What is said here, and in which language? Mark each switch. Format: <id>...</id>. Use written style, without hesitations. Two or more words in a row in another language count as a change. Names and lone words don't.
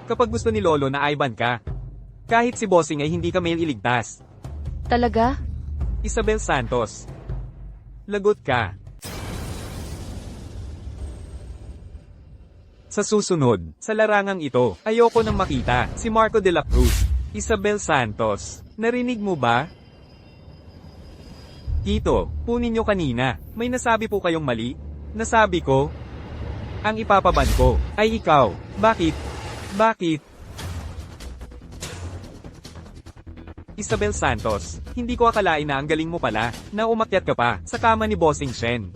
<tl>Kapag gusto ni Lolo na aiban ka, kahit si Bossing ay hindi ka may iligtas. Talaga? Isabel Santos, lagot ka. Sa susunod, sa larangang ito, ayoko nang makita si Marco de la Cruz. Isabel Santos, narinig mo ba? Tito, punin nyo kanina, may nasabi po kayong mali? Nasabi ko? Ang ipapaban ko ay ikaw. Bakit? Bakit? Isabel Santos, hindi ko akalain na ang galing mo pala, na umakyat ka pa sa kama ni Bossing Shen.</tl>